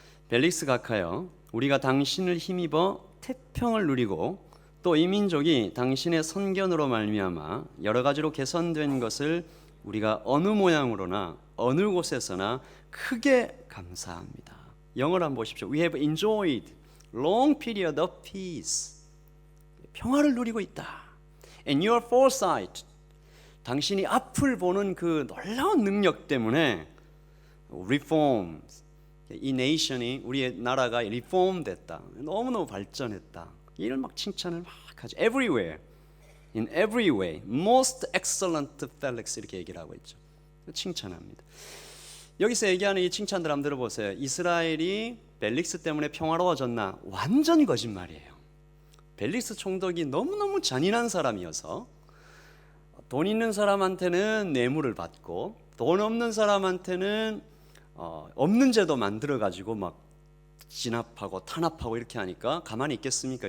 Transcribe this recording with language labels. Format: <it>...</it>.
<ko>벨릭스 각하여, 우리가 당신을 힘입어 태평을 누리고 또 이 민족이 당신의 선견으로 말미암아 여러 가지로 개선된 것을 우리가 어느 모양으로나 어느 곳에서나 크게 감사합니다. 영어로 한번 보십시오.</ko> <en>We have enjoyed long period of peace.</en> <ko>평화를 누리고 있다.</ko> <en>And your foresight,</en> <ko>당신이 앞을 보는 그 놀라운 능력 때문에 reforms, 이 네이션이, 우리의 나라가 리폼 됐다, 너무너무 발전했다, 이런 막 칭찬을 막 하죠.</ko> <en>Everywhere, in every way, most excellent Felix,</en> <ko>이렇게 얘기를 하고 있죠. 칭찬합니다. 여기서 얘기하는 이 칭찬들 한번 들어보세요. 이스라엘이 벨릭스 때문에 평화로워졌나? 완전히 거짓말이에요. 벨릭스 총독이 너무너무 잔인한 사람이어서 돈 있는 사람한테는 뇌물을 받고 돈 없는 사람한테는 없는 제도 만들어 가지고 막 진압하고 탄압하고 이렇게 하니까 가만히 있겠습니까?</ko>